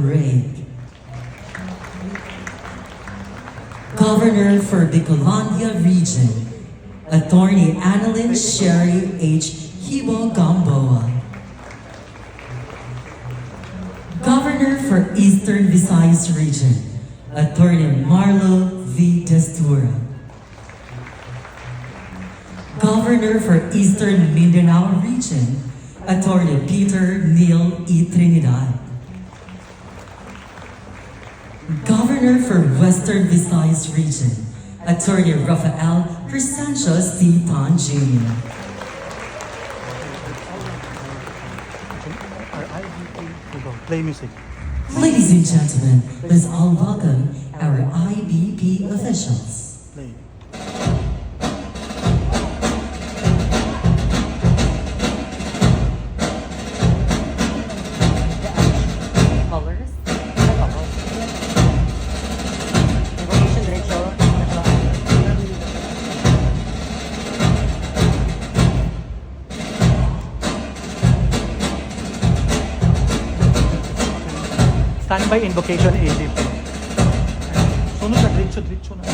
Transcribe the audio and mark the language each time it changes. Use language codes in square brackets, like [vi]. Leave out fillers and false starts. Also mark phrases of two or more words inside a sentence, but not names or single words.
[en] Ray. Governor for Bicolandia Region, Attorney Annalyn Sherry H. Hibo Gamboa. Governor for Eastern Visayas Region, Attorney Marlo V. Destura. Governor for Eastern Mindanao Region, Attorney Peter Neil E. Trinidad. Governor for Western Visayas Region, Attorney Rafael Crescencio C. Tan Jr. Play music. Ladies and gentlemen, let's all welcome our IBP officials. Play. Colors. [tl] Information diretso. [en] Standby invocation ADP. [tl] Sunod na diretso na.